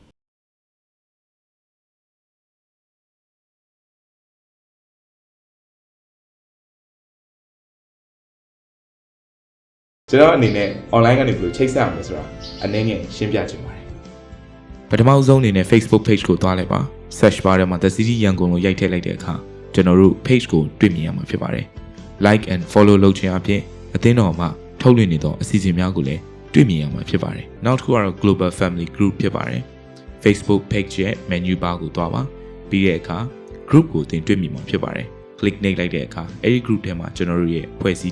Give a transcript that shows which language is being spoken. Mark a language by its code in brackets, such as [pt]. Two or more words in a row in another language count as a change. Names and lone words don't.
[my] ကျွန်တော်အနေနဲ့ online ကနေဘယ်လိုချိတ်ဆက်အောင်လဲဆိုတာအနေနဲ့ရှင်းပြချင်ပါတယ်ပထမဆုံးအနေနဲ့ [en] Facebook page [my] ကိုသွားလိုက်ပါ [en] search bar [my] ထဲမှာ The City ရန်ကုန်လို့ရိုက်ထည့်လိုက်တဲ့အခါကျွန်တော်တို့ page ကိုတွေ့မြင်ရမှာဖြစ် ပါတယ် [en] like and follow [my] လုပ်ခြင်းအပြင်အသင်းတော်မှာထုတ်လွှင့်နေသောအစီအစဉ်များကိုလည်းတွေ့မြင်ရမှာဖြစ်ပါတယ်နောက်တစ်ခုကတော့ Global Family Group ဖြစ်ပါတယ် [en] Facebook page [my] ရဲ့ menu bar ကိုသွားပါပြီးတဲ့အခါ group ကိုသင်တွေ့မြင်မှာဖြစ်ပါတယ်click နှိပ်လိုက်တဲ့အခါအဲ့ဒီ group ထဲမှာကျွန်တော်တို့ရဲ့ဖွဲ့စည်းတ